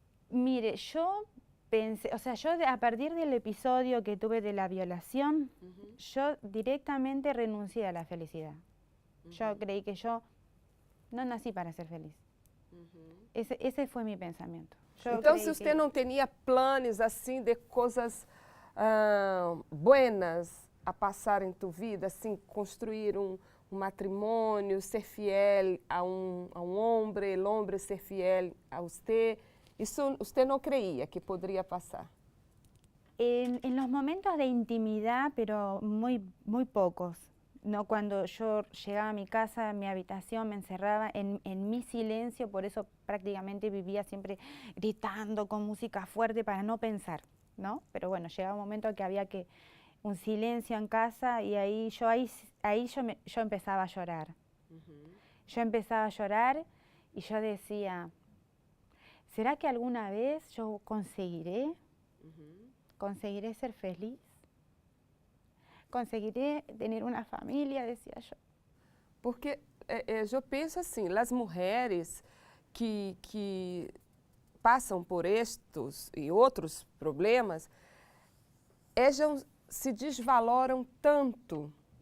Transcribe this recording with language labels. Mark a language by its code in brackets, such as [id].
[es] Mire, yo pensé, o sea, yo a partir del episodio que tuve de la violación, yo directamente renuncié a la felicidad. Yo creí que yo no nací para ser feliz. Ese fue mi pensamiento. [pt] Então, se você não tinha planos assim de coisas buenas a passar em tua vida, assim, construir um matrimônio, ser fiel a um homem, o homem ser fiel a você, isso você não creía que poderia passar? [es] En los momentos de intimidad, pero muy pocos. ¿No? Cuando yo llegaba a mi casa, a mi habitación, me encerraba en mi silencio, por eso prácticamente vivía siempre gritando con música fuerte para no pensar, ¿no? Pero bueno, llegaba un momento que había un silencio en casa y ahí yo empezaba a llorar. Yo empezaba a llorar y yo decía, ¿será que alguna vez yo conseguiré ser feliz? ¿Conseguiré tener una familia? Decía yo. [pt] Porque eu penso assim, as mulheres que passam por estes e outros problemas, elas se desvaloram tanto,